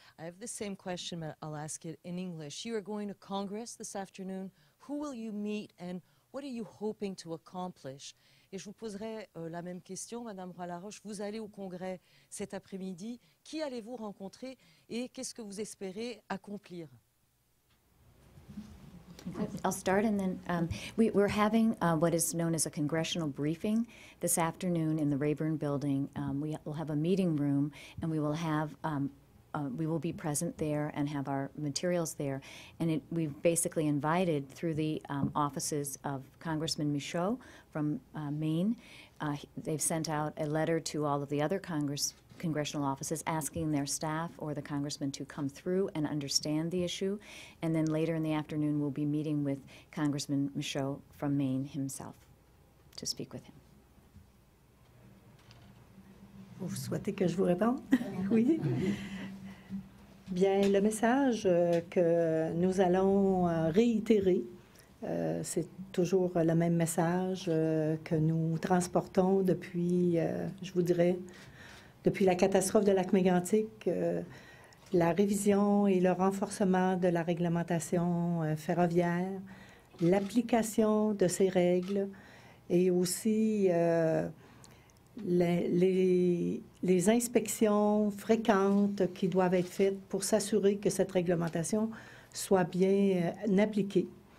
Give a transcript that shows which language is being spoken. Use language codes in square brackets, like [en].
[en] I have the same question, but I'll ask it in English. You are going to Congress this afternoon. Who will you meet and what are you hoping to accomplish? [fr] Et je vous poserai la même question, Madame Roy-Laroche. Vous allez au Congrès cet après-midi. Qui allez-vous rencontrer et qu'est-ce que vous espérez accomplir? [en] I'll start, and then we're having what is known as a congressional briefing this afternoon in the Rayburn Building. We will have a meeting room, and we will have we will be present there and have our materials there. And we've basically invited through the offices of Congressman Michaud from Maine. They've sent out a letter to all of the other congressional offices asking their staff or the congressman to come through and understand the issue. And then later in the afternoon, we'll be meeting with Congressman Michaud from Maine himself to speak with him. [fr] Vous souhaitez que je vous réponde? Oui. Bien, le message que nous allons réitérer C'est toujours le même message que nous transportons depuis, je vous dirais, depuis la catastrophe de lac Mégantic, la révision et le renforcement de la réglementation ferroviaire, l'application de ces règles et aussi les inspections fréquentes qui doivent être faites pour s'assurer que cette réglementation soit bien appliquée.